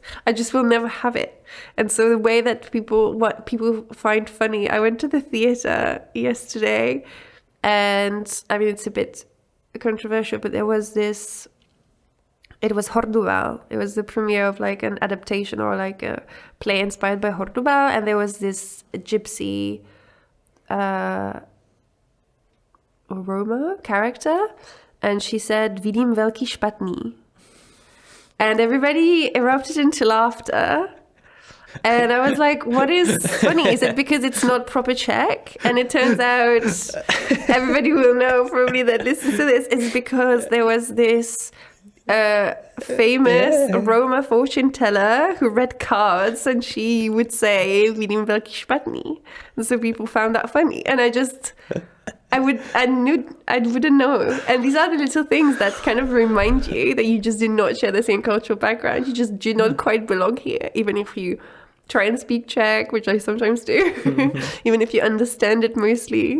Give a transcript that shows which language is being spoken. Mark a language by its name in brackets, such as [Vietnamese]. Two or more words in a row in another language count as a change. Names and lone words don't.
[English] I just will never have it. And so the way that what people find funny, I went to the theatre yesterday, and I mean, it's a bit controversial, but there was this, it was Horduval. It was the premiere of like an adaptation or like a play inspired by Horduval, and there was this gypsy Roma character, and she said [Czech] "Vidím velký špatný," [English] and everybody erupted into laughter. And I was like, what is funny? Is it because it's not proper Czech? And it turns out everybody will know probably that listens to this is because there was this famous Roma fortune teller who read cards, and she would say [Czech] "Vidím velký špatný," [English] and so people found that funny. And I wouldn't know. And these are the little things that kind of remind you that you just did not share the same cultural background. You just do not quite belong here, even if you try and speak Czech, which I sometimes do, even if you understand it mostly.